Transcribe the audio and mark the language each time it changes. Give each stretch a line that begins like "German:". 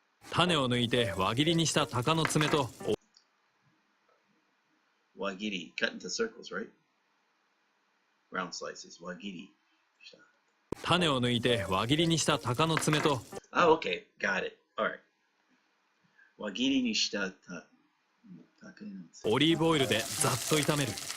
Japanese: 種を抜いて輪切りにした鷹の爪と
English: Wagiri, cut into circles, right? Round slices, wagiri.
Japanese: 種を抜いて輪切りにした鷹の爪と
English: Oh, okay, got it. All right.
Japanese: Wagiri ni shita take no tsume. オリーブオイルでざっと炒める。